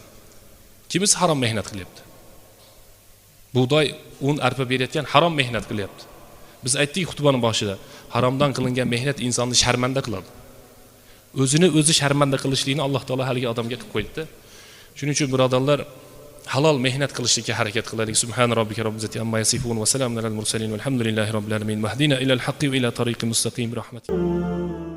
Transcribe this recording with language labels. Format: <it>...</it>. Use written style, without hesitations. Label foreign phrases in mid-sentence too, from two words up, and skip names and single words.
<uz>Kimisi harom mehnat qilyapti. Bug'doy, un, arpa berayotgan harom mehnat qilyapti. Biz aytdik xutbaning boshida, haromdan qilingan mehnat insonni sharmanda qiladi. O'zini o'zi sharmanda qilishlikni Alloh taolo haligi odamga qilib qo'ydi. Shuning uchun birodarlar, halol mehnat qilishga harakat qilaylik.</uz> <ar>سبحان ربك رب العزة عما يصفون وسلام على المرسلين والحمد لله رب العالمين. اهدنا إلى الحق وإلى طريق المستقيم رحمتك.</ar>